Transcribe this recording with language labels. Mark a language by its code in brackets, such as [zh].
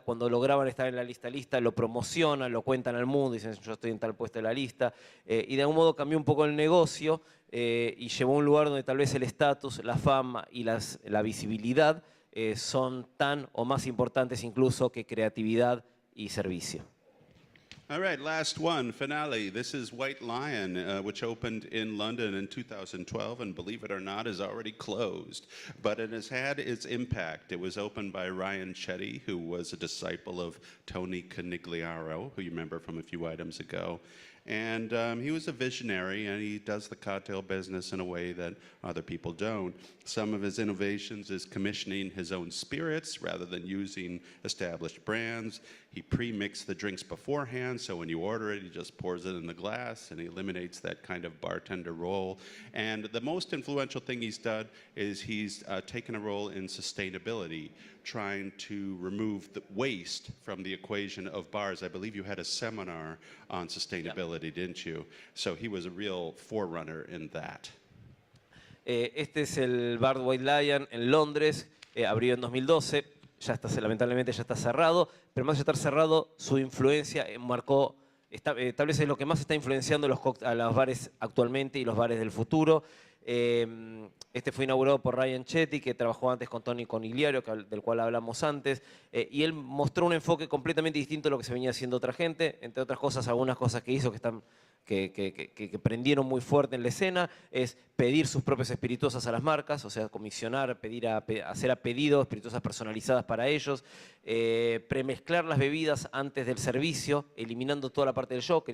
[es] Cuando lograban estar en la lista lo promocionan, lo cuentan al mundo, dicen yo estoy en tal puesto de la lista. Y de algún modo cambió un poco el negocio y llevó a un lugar donde tal vez el estatus, la fama y la visibilidad son tan o más importantes incluso que creatividad y servicio. [en] All right, last one, finale. This is White Lion, which opened in London in 2012, and believe it or not, is already closed. But it has had its impact. It was opened by Ryan Chetty, who was a disciple of Tony Conigliaro, who you remember from a few items ago. And he was a visionary, and he does the cocktail business in a way that other people don't. Some of his innovations is commissioning his own spirits rather than using established brands. He pre-mixed the drinks beforehand, so when you order it, he just pours it in the glass, and he eliminates that kind of bartender role. And the most influential thing he's done is he's taken a role in sustainability, trying to remove the waste from the equation of bars. I believe you had a seminar on sustainability, didn't you? So he was a real forerunner in that. [es] Este es el bar White Lion en Londres, abrió en 2012, lamentablemente ya está cerrado, pero más de estar cerrado, su influencia marcó, tal vez es lo que más está influenciando a los bares actualmente y los bares del futuro. Este fue inaugurado por Ryan Chetty, que trabajó antes con Tony Conigliaro, del cual hablamos antes, y él mostró un enfoque completamente distinto a lo que se venía haciendo otra gente, entre otras cosas, algunas cosas que hizo que prendieron muy fuerte en la escena, es pedir sus propias espirituosas a las marcas, o sea, comisionar, hacer a pedido espirituosas personalizadas para ellos, premezclar las bebidas antes del servicio, eliminando toda la parte del show.